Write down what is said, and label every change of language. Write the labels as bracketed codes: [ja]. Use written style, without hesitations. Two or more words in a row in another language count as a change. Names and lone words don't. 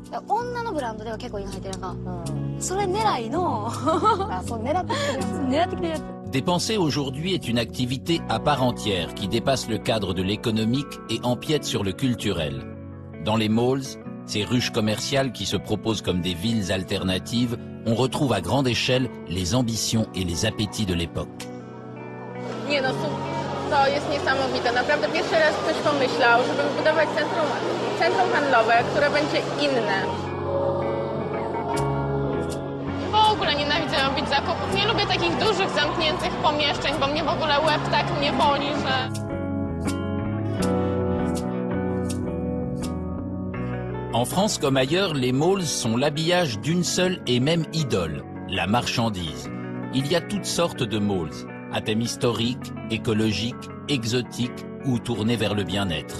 [fr] Dépenser aujourd'hui est une activité à part entière qui dépasse le cadre de l'économique et empiète sur le culturel. Dans les malls, ces ruches commerciales qui se proposent comme des villes alternatives, on retrouve à grande échelle les ambitions et les appétits de l'époque. [pl] To jest niesamowite. Naprawdę pierwszy raz ktoś pomyślał, żeby wybudować centrum handlowe, które będzie inne. W ogóle nienawidzę robić zakupów. Nie lubię takich dużych, zamkniętych pomieszczeń, bo mnie w ogóle łeb tak mnie boli, że... [fr] En France comme ailleurs, les malls sont l'habillage d'une seule et même idole, la marchandise. Il y a toutes sortes de malls, à thème historique, écologique, exotique ou tournés vers le bien-être.